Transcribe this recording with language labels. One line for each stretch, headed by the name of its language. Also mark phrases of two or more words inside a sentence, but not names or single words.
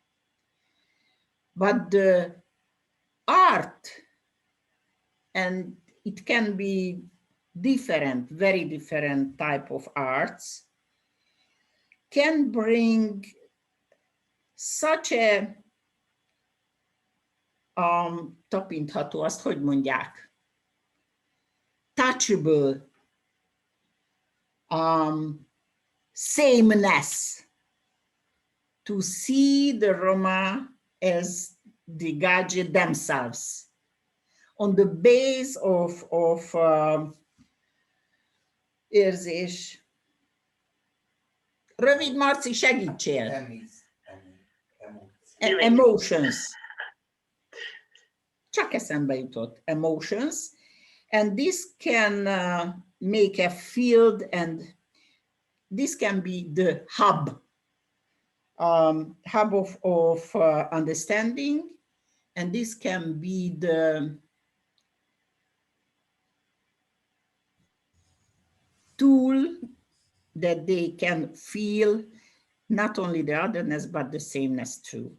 English: But the art, and it can be different, very different type of arts, can bring such a
Hungarian: tapintható, azt hogy mondják?
English: Touchable sameness, to see the Roma as the gadget themselves, on the base of érzés.
Hungarian: Rövid, Marci, segítsél! Emotions. Csak eszembe jutott.
English: Emotions. And this can make a field, and this can be the hub of understanding, and this can be the tool that they can feel not only the otherness, but the sameness too.